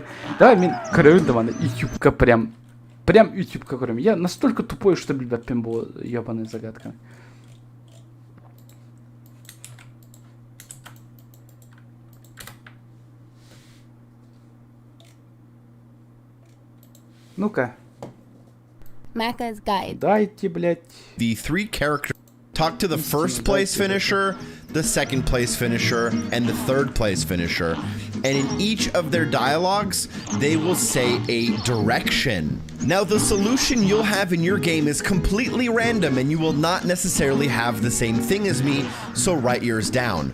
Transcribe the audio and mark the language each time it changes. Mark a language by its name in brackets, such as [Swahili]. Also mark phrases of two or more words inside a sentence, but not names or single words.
[Kyrgyz] Давай мен көрөйүн ана ютубка прям ютубка көрөйүн. [Russian] Я настолько тупой, что [Kyrgyz] билбеппин бул [Russian] ебаный загадками. Ну-ка. Macca's Guide. Дайте, блядь. [English] The three characters talk to the first place finisher, the second place finisher, and the third place finisher. And in each of their dialogues, they will say a direction. Now, the solution you'll have in your game is completely random and you will not necessarily have the same thing as me, so write yours down.